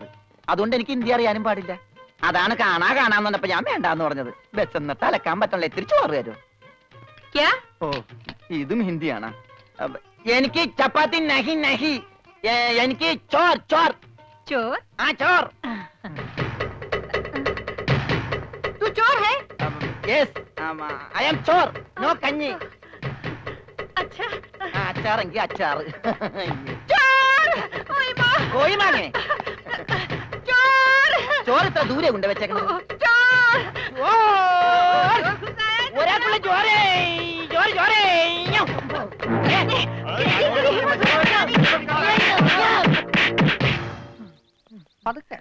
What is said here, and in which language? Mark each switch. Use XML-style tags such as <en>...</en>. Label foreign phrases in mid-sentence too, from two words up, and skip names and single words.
<ml>അതുകൊണ്ട് എനിക്ക് ഹിന്ദി അറിയാനും പാടില്ല. അതാണ് കാണാന്ന് പറഞ്ഞപ്പോ ഞാൻ വേണ്ടാന്ന് പറഞ്ഞത്. ബെച്ചെന്നിട്ട് അലക്കാൻ പറ്റണല്ലോ, ഇത്തിരി ചോറ് തരുമോ? ഓ, ഇതും ഹിന്ദിയാണ്. എനിക്ക് ചപ്പാത്തി</ml> <hi>नहीं नहीं,</hi> <ml>എനിക്ക് ചോർ ചോർ ചോർ. ആ ചോർ.</ml> <hi>तू चोर है?</hi> <en>Yes, I am ചോർ, no കഞ്ഞി.</en> <hi>अच्छा,</hi> <ml>അച്ചാറെങ്കിൽ അച്ചാറ്.</ml> <hi>चोर. ओए माँ.</hi> <ml>കോഴി മാങ്ങേ.</ml> <hi>चोर.</hi> <ml>ചോറ് ഇത്ര ദൂരെ കൊണ്ട് വെച്ചേക്കണത്. ഒരാൾക്കുള്ള ചോരേ ചോര ചോരേ. പതുക്കെ.</ml>